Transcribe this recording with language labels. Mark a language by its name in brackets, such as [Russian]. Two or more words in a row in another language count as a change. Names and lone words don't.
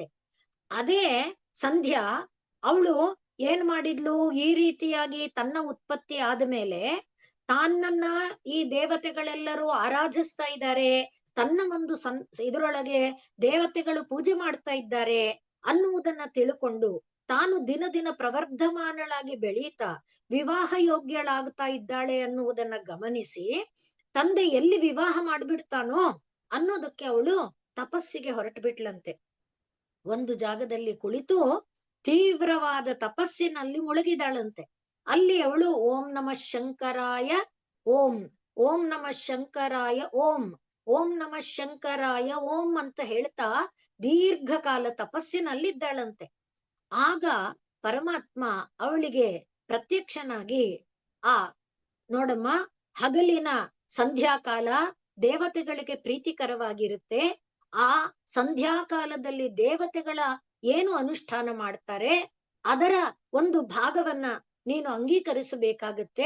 [Kannada] ಅದೇ ಸಂಧ್ಯಾ ಅವಳು ಏನ್ ಮಾಡಿದ್ಲು, ಈ ರೀತಿಯಾಗಿ ತನ್ನ ಉತ್ಪತ್ತಿ ಆದ್ಮೇಲೆ ತಾನನ್ನ ಈ ದೇವತೆಗಳೆಲ್ಲರೂ ಆರಾಧಿಸ್ತಾ ಇದ್ದಾರೆ, ತನ್ನ ಒಂದು ಇದರೊಳಗೆ ದೇವತೆಗಳು ಪೂಜೆ ಮಾಡ್ತಾ ಇದ್ದಾರೆ ಅನ್ನುವುದನ್ನ ತಿಳ್ಕೊಂಡು ತಾನು ದಿನ ದಿನ ಪ್ರವರ್ಧಮಾನಳಾಗಿ ಬೆಳೀತಾ ವಿವಾಹ ಯೋಗ್ಯಳಾಗ್ತಾ ಇದ್ದಾಳೆ ಅನ್ನುವುದನ್ನ ಗಮನಿಸಿ, ತಂದೆ ಎಲ್ಲಿ ವಿವಾಹ ಮಾಡ್ಬಿಡ್ತಾನೋ ಅನ್ನೋದಕ್ಕೆ ಅವಳು ತಪಸ್ಸಿಗೆ ಹೊರಟು ಬಿಟ್ಲಂತೆ. ಒಂದು ಜಾಗದಲ್ಲಿ ಕುಳಿತು ತೀವ್ರವಾದ ತಪಸ್ಸಿನಲ್ಲಿ ಮುಳುಗಿದಾಳಂತೆ. ಅಲ್ಲಿ ಅವಳು [Sanskrit] ಓಂ ನಮಃ ಶಂಕರಾಯ ಓಂ, ಓಂ ನಮಃ ಶಂಕರಾಯ ಓಂ, ಓಂ ನಮಃ ಶಂಕರಾಯ ಓಂ [Kannada] ಅಂತ ಹೇಳ್ತಾ ದೀರ್ಘಕಾಲ ತಪಸ್ಸಿನಲ್ಲಿದ್ದಾಳಂತೆ. ಆಗ ಪರಮಾತ್ಮ ಅವಳಿಗೆ ಪ್ರತ್ಯಕ್ಷನಾಗಿ, ನೋಡಮ್ಮ, ಹಗಲಿನ ಸಂಧ್ಯಾಕಾಲ ದೇವತೆಗಳಿಗೆ ಪ್ರೀತಿಕರವಾಗಿರುತ್ತೆ. ಆ ಸಂಧ್ಯಾಕಾಲದಲ್ಲಿ ದೇವತೆಗಳ ಏನು ಅನುಷ್ಠಾನ ಮಾಡ್ತಾರೆ ಅದರ ಒಂದು ಭಾಗವನ್ನ ನೀನು ಅಂಗೀಕರಿಸಬೇಕಾಗತ್ತೆ.